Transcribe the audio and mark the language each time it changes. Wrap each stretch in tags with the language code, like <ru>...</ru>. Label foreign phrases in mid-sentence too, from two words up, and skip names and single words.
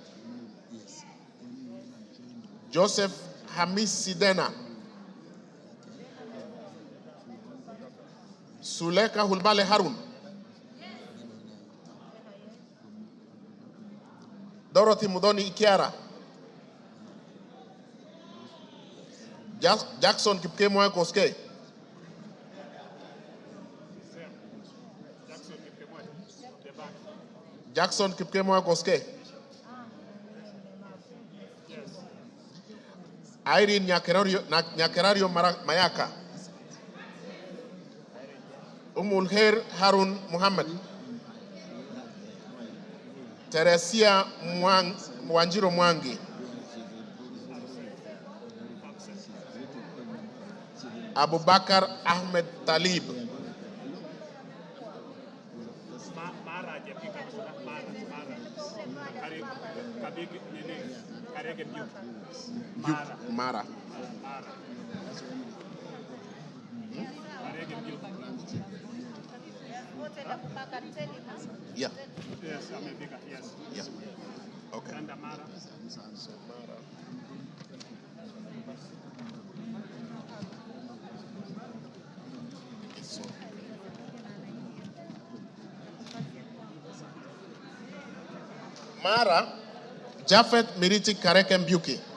<en>Joseph Hamis Sidena. Suleka Hulbale Harun. Dorothy Mudoni Ikiara. Jackson Kipkemwa Koske. Jackson Kipkemwa Koske. Irene Nyakerario Mayaka. Umulher Harun Muhammad. Teresia Wanjiro Mwangi. Abubakar Ahmed Talib. Mara. Yeah. Yes, America, yes. Yeah. Okay. And Mara. Mara, Jafet Miriti Kareke Mbuki.</en>